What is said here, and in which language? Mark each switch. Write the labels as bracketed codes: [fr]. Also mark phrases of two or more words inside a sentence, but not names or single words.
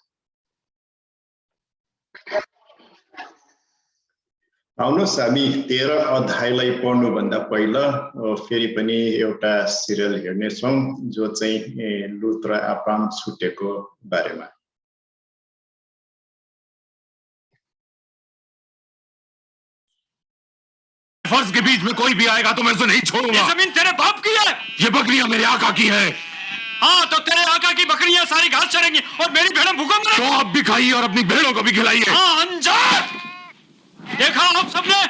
[ne] आउनुहोस् हामी 13 अध्यायलाई पढ्नुभन्दा पहिला फेरि पनि एउटा सिरियल हेर्नेछौं जो चाहिँ लुत र अब्राम छुटेको बारेमा। [hi] फर्ज के बीच में कोई भी आएगा तो मैं उसे नहीं छोड़ूंगा। ये जमीन तेरे बाप की है। ये बकरियां मेरे आका की है। हाँ, तो तेरे आका की बकरियां सारी घास चरेंगी और मेरी भेड़ें भूखों मरेंगी। तो आप भी खाइए और अपनी भेड़ों को भी खिलाइए। हाँ, अंजार, देखा आप सबने?